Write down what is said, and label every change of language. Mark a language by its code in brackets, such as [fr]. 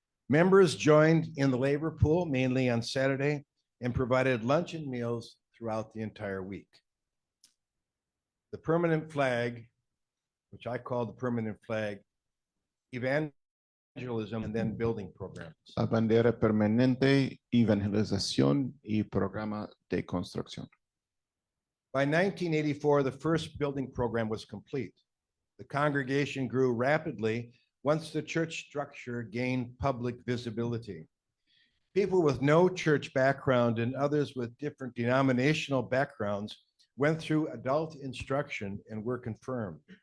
[en] Members joined in the labor pool mainly on Saturday and provided lunch and meals throughout the entire week. The permanent flag, which I call the permanent flag, evangelism and then building programs. [es] La bandera permanente, evangelización y programa de construcción. [en] By 1984, the first building program was complete. The congregation grew rapidly once the church structure gained public visibility. People with no church background and others with different denominational backgrounds went through adult instruction and were confirmed.